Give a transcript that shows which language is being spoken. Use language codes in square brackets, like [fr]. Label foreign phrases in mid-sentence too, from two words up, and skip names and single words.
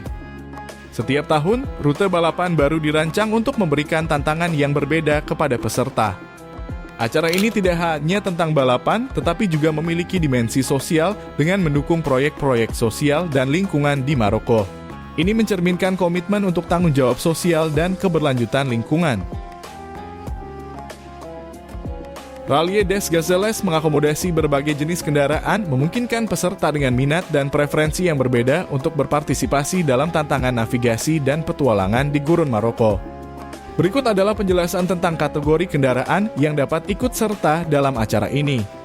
[id] Setiap tahun, rute balapan baru dirancang untuk memberikan tantangan yang berbeda kepada peserta. Acara ini tidak hanya tentang balapan, tetapi juga memiliki dimensi sosial dengan mendukung proyek-proyek sosial dan lingkungan di Maroko. Ini mencerminkan komitmen untuk tanggung jawab sosial dan keberlanjutan lingkungan. Rallye des Gazelles mengakomodasi berbagai jenis kendaraan, memungkinkan peserta dengan minat dan preferensi yang berbeda untuk berpartisipasi dalam tantangan navigasi dan petualangan di Gurun Maroko. Berikut adalah penjelasan tentang kategori kendaraan yang dapat ikut serta dalam acara ini.